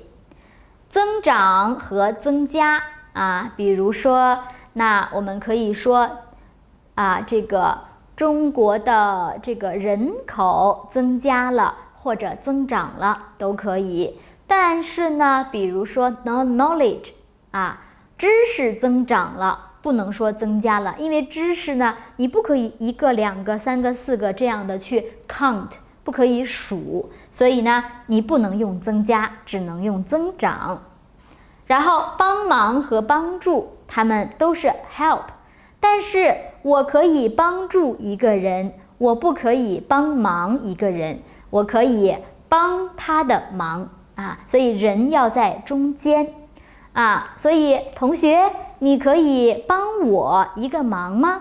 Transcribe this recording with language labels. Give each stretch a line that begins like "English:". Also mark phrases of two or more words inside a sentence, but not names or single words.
Chinese: 增長和增加比如說，那我們可以說這個中國的這個人口增加了或者增長了都可以。但是呢，比如说 knowledge 知識增長了，不能說增加了，因為知識呢，你不可以一個、兩個、三個、四個這樣的去 count， 不可以數，所以呢，你不能用增加，只能用增長。然後幫忙和幫助，它們都是 help， 但是我可以幫助一個人，我不可以幫忙一個人，我可以幫他的忙所以人要在中間所以同學， 你可以幫我一個忙嗎？